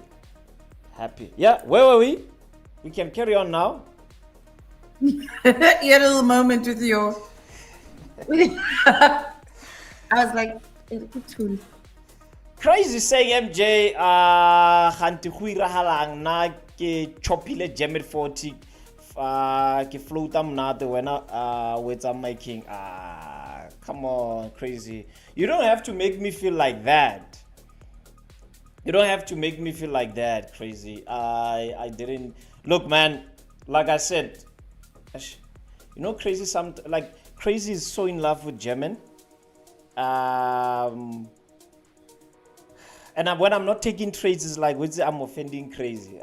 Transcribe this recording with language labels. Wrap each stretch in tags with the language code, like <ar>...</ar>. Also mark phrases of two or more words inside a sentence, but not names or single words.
<en>Yeah, where were we? We can carry on now. You had a little moment with your. I was like, it's cool. Crazy saying</en> <tn>MJ ganti go iragalang na ke chopile Gemini 40 ke floata mnate wena wetsa</tn> <en>making come on, crazy. You don't have to make me feel like that. You don't have to make me feel like that, crazy. I didn't look, man. Like I said, crazy. Crazy is so in love with German. And when I'm not taking trades, it's like I'm offending crazy.</en>